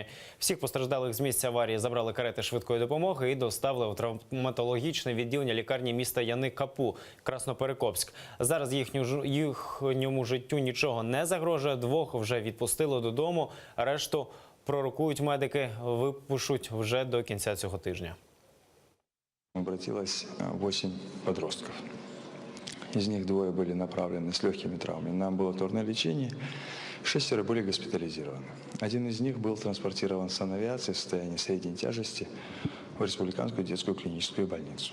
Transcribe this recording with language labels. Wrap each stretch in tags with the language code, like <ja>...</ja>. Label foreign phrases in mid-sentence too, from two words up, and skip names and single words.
<uk>Всіх постраждалих з місця аварії забрали карети швидкої допомоги і доставили у травматологічне відділення лікарні міста Яни-Капу, Красноперекопськ. Зараз їхньому життю нічого не загрожує. 2 вже відпустили додому, решту пророкують медики, випишуть вже до кінця цього тижня.</uk> <ru>Обратилось 8 подростков. Из них 2 были направлены с легкими травмами на амбулаторное лечение, 6 были госпитализированы. 1 из них был транспортирован с санавиацией в состоянии средней тяжести в Республиканскую детскую клиническую больницу.</ru>